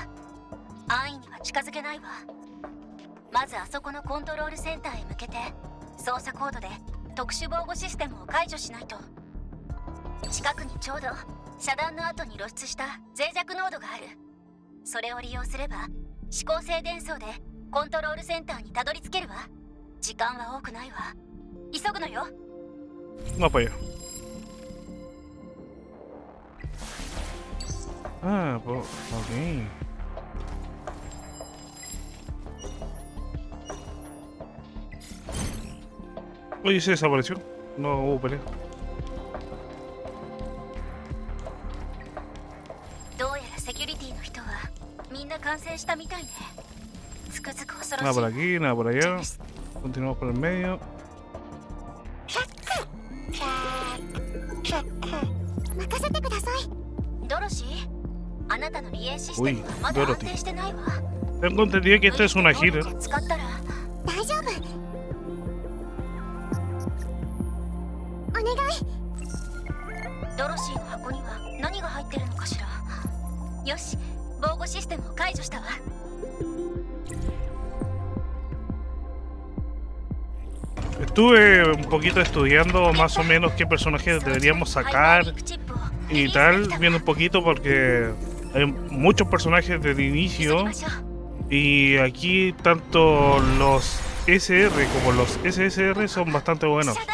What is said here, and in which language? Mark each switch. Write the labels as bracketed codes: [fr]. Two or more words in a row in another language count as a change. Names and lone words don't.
[ja] 安易には近づけないわ。まずあそこのコントロールセンターへ向けて操作コードで特殊防護システムを解除しないと。近くにちょうど遮断の後に露出した脆弱ノードがある。それを利用すれば指向性伝送でコントロールセンターにたどり着けるわ。時間は多くないわ。急ぐのよ。 [es] Vamos para allá. Ah, pues, ok. Oye, se desapareció. No hubo pelea. [ja] どうやらセキュリティの人はみんな完成したみたいね。つくづく恐ろしい。 [es] Nada por aquí, nada por allá. Continuamos por el medio. [ja] 任せてください。ドロシー、あなたのリエーシステムはまだ安定してないわ。 [es] Tengo entendido que esta es una gira. [ja] 使ったら大丈夫。お願い。ドロシーの箱には何が入ってるのかしら。よし、防護システムを解除したわ。 [es] Estuve un poquito estudiando más o menos qué personajes deberíamos sacar y tal, viendo un poquito porque hay muchos personajes desde el inicio y aquí tanto los SR como los SSR son bastante buenos.